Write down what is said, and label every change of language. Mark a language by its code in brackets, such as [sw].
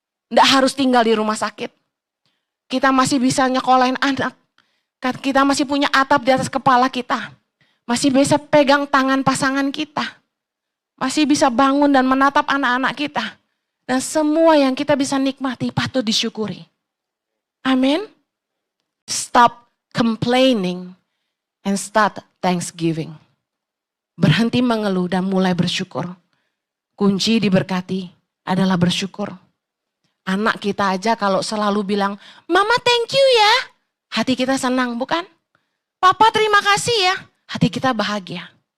[id] Tidak harus tinggal di rumah sakit. Kita masih bisa nyekolahin anak. Kita masih punya atap di atas kepala kita. Masih bisa pegang tangan pasangan kita. Masih bisa bangun dan menatap anak-anak kita. Dan semua yang kita bisa nikmati patut disyukuri. Amin. [en] Stop complaining and start thanksgiving. [id] Berhenti mengeluh dan mulai bersyukur. Kunci diberkati adalah bersyukur. Anak kita aja kalau selalu bilang, Mama [en] thank you [id] ya. Hati kita senang bukan? Papa terima kasih ya. Hati kita bahagia.